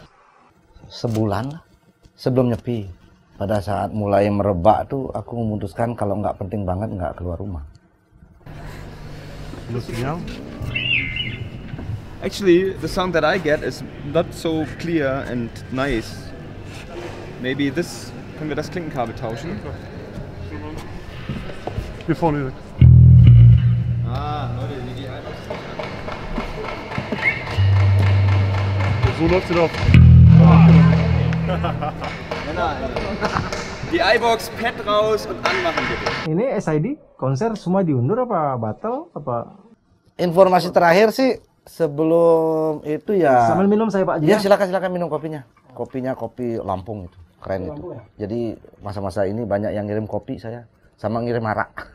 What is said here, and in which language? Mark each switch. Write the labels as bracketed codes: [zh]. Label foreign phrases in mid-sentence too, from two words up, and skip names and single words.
[id] Sebulan lah sebelum nyepi. Pada saat mulai merebak tuh aku memutuskan kalau nggak penting banget nggak keluar rumah. [en] Actually, the sound that I get is not so clear and nice. Maybe this, [de] können wir das Klinkenkabel tauschen? Hier vorne. Ah, Leute, die So läuft sie doch. Die iBox Pad raus und anmachen bitte. [id] Ini SID konser semua diundur apa batal apa? Informasi terakhir sih sebelum itu ya. Sambil minum saya Pak Haji. Ya silakan minum kopinya. Kopinya kopi Lampung itu keren itu. Lampung, ya? Jadi masa-masa ini banyak yang ngirim kopi saya sama ngirim arak.